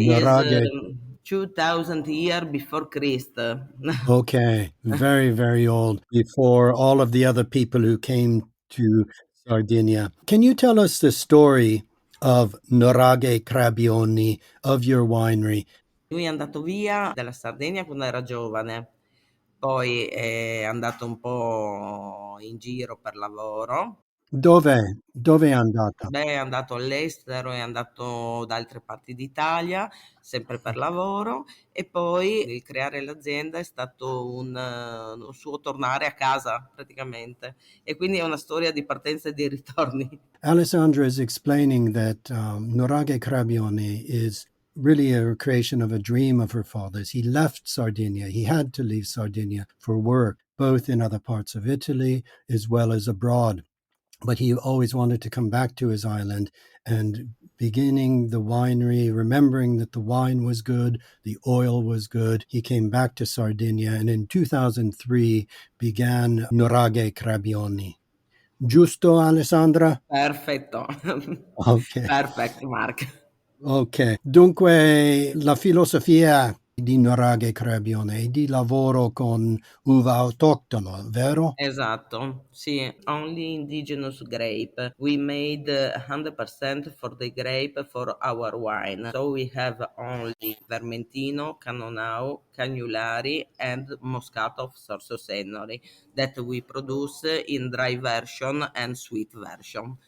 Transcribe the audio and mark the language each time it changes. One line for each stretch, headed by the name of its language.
English: Nuraghe, 2000 year before Christ. okay, very, very old, before all of the other people who came to Sardinia. Can you tell us the story of Nuraghe Crabioni, of your winery?
Italian: Lui è andato via dalla Sardegna quando era giovane, poi è andato un po' in giro per lavoro. Dove? Dove è andata? Beh, è andato all'estero, è andato da altre parti d'Italia, sempre per lavoro, e poi il creare l'azienda è stato un suo tornare a casa praticamente. E quindi è una storia di partenza e di ritorni.
English: Alessandra is explaining that Nuraghe Crabioni is really a creation of a dream of her father's. He left Sardinia. He had to leave Sardinia for work, both in other parts of Italy as well as abroad. But he always wanted to come back to his island and beginning the winery, remembering that the wine was good, the oil was good. He came back to Sardinia and in 2003 began Nuraghe Crabioni.
Italian: Giusto, Alessandra? Perfetto. Ok,
English: Perfect, Mark.
Italian: ok. Dunque, la filosofia di Nuraghe Crabioni, di lavoro con uva autoctono, vero? Esatto, sì,
English: only indigenous grape. We made 100% for the grape for our wine. So we have only Vermentino, Cannonau, Cagnulari, and Moscato of Sorso that we produce in dry version and sweet version.